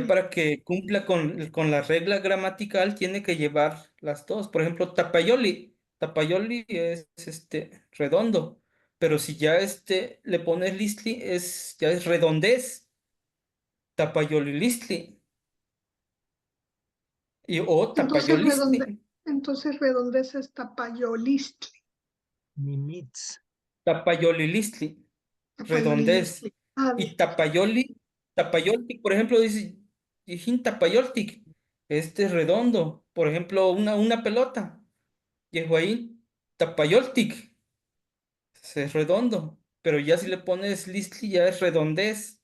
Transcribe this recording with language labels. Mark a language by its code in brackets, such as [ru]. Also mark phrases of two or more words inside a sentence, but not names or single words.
[es] ya para que cumpla con la regla gramatical tiene que llevar las dos. Por ejemplo, tapayoli es redondo, pero si ya le pones listli, ya es redondez, tapayolilistli. O entonces tapayolistli, redondez es tapayolistli. Nimitz. tapayolilistli, redondez. Tapayolilistli. Ah, bien. Y tapayoltic, por ejemplo, dice, [nah] dijin tapayoltic, [es] este es redondo. Por ejemplo, una pelota, llegó ahí, tapayoltic, es redondo. Pero ya si le pones listli, ya es redondez.